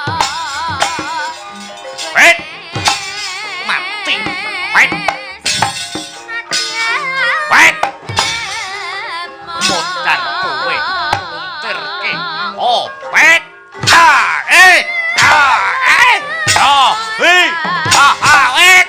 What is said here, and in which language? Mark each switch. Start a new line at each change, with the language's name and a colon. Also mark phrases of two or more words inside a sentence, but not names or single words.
English: Wait. Mati. Wait. Wait.
Javanese: Montar kowe. Monterke.
English: Oh, wait. Ah, eh. Ah, eh. Oh, hey. Ah, ah, wait.